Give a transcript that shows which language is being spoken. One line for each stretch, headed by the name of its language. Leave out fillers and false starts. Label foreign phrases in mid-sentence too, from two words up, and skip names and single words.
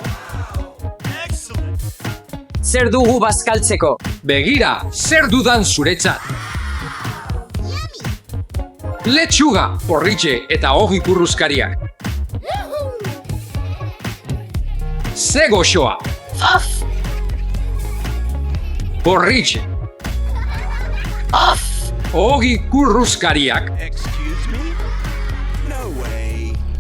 Basque: Zer dugu bazkaltzeko? Begira, zer dudan zuretzat. Letxuga, porritxe eta ogi kurruzkariak. Ze goxoa, of, porritxe, of. ogi kurruzkariak.
English: Excuse me? No way.